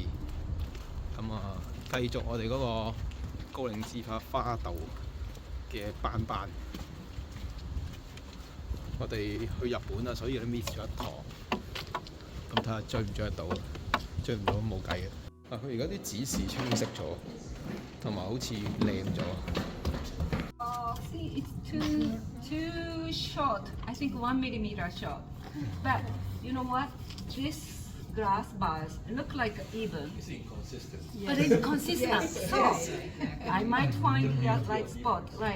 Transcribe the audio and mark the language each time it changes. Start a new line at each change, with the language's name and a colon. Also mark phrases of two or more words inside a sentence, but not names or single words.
Cantonese: 咁繼續我哋嗰個高嶺之花道嘅班。我哋去日本啊，所以都 miss 咗一堂。咁睇下追唔追得到？追唔到都冇計嘅。佢而家啲指示清晰咗，同埋好似靚咗。
English: See, it's too short. I think 1 millimeter short. But you know what? This glass bars look like even. It's inconsistent. But it's consistent. So I might find the right spot, right?